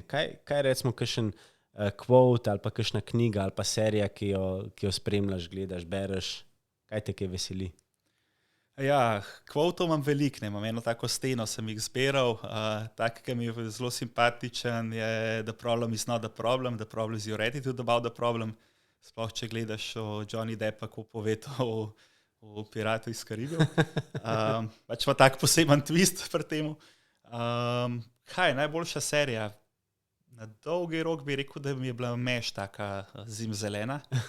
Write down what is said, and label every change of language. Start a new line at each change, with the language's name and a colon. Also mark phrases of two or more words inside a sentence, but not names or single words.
Slovenian: Kaj recimo kakšen quote ali pa kakšna knjiga ali pa serija, ki jo spremljaš, gledaš, bereš, kaj te kaj veseli? Ja, quoteov imam veliko, ne, imam eno tako steno, sem jih zbiral, tak, ki mi je zelo simpatičen, je
English: The problem is not the problem is your attitude about the problem.
Slovenian: Sploh, če gledaš o Johnny Deppa, ko pove to o Piratu iz Karibov. Pač pa tak poseben twist pri temu. Kaj, najboljša serija? Na dolgi rok bi rekel, da mi je bila Meš taka zimzelena.